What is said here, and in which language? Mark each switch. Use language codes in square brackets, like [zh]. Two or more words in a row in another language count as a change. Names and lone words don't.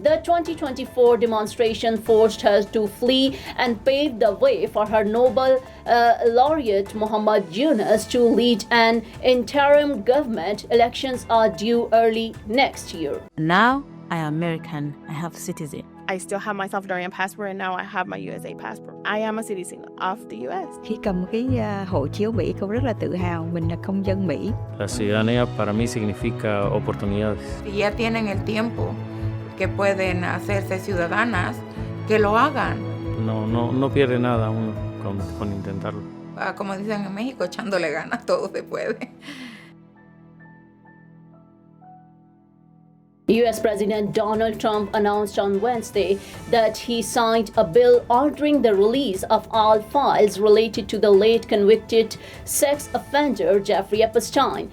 [en] The 2024 demonstration forced her to flee and paved the way for her Nobel laureate Muhammad Yunus to lead an interim government. Elections are due early next year. Now I am American. I have citizen. I still have my Salvadorian passport and now I have my USA passport. I am a citizen of the US. [vi] Khi cầm cái hộ chiếu Mỹ, cô rất là tự hào mình là công dân Mỹ. [es] La ciudadanía para mí significa oportunidades. Si ya tienen el tiempo que pueden hacerse ciudadanas, que lo hagan. No pierde nada uno con intentarlo. Como dicen en México, echándole ganas todo se puede. [en] US President Donald Trump announced on Wednesday that he signed a bill ordering the release of all files related to the late convicted sex offender Jeffrey Epstein.